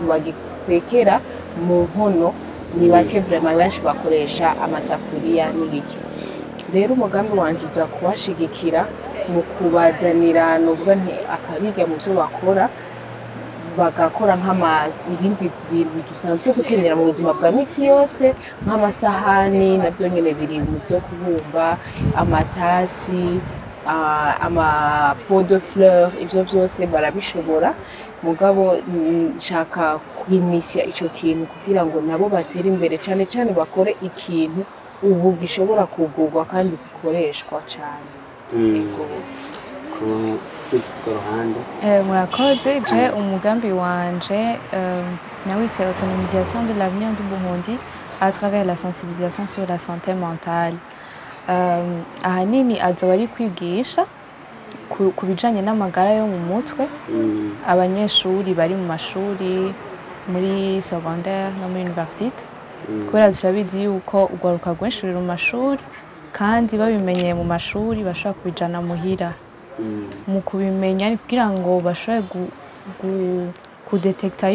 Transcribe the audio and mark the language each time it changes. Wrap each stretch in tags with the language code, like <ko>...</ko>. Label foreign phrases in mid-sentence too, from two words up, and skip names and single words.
<rn>bagitekera mu nkono ni bake vraiment benshi bakoresha amasafuriya n'ibiki rero umugambi wanje uza kubashigikira mu kubazanira nubwo akabiga mu byo bakora bagakora ibindi bintu dusanzwe dukenera mu buzima bwa misi yose nk'amasahani navyo nyene biri mu byo kubumba amatasi</rn> <fr>pot de fleurs</fr> <rn>ivyo vyose barabishobora mugabo nshaka kwimisya ico kintu kugira ngo nabo batere imbere cyane cyane bakore ikintu ubu gishobora kugurwa kandi gikoreshwa cyane murakoze je umugambi wanje nawise</rn> <fr>autonomisation de l'avenir du Burundi à travers la sensibilisation sur la santé mentale</fr> <rn>ahanini azoba ari kwigisha ku bijanye n'amagara yo mu mutwe abanyeshuri bari mu mashuri muri secondaire no muri université kubera turabizi yuko urwaruka rwinshi ruri mu mashuri kandi babimenyeye mu mashuri bashobora kubijana muhira mu kubimenya kugira ngo bashobore kudetekta</rn>